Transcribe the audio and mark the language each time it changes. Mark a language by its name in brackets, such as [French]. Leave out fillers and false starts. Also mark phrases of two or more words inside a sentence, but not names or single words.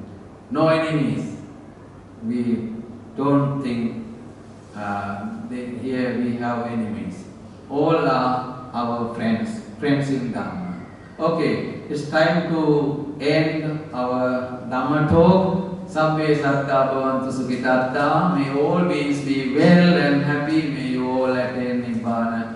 [English] No enemies. We don't think here we have enemies. All are our friends in Dhamma. Okay, it's time to end our Dhamma talk. [Pali] Sabbe satta bhavantu sukhitatta. [English] May all beings be well and happy. May you all attain Nibbana.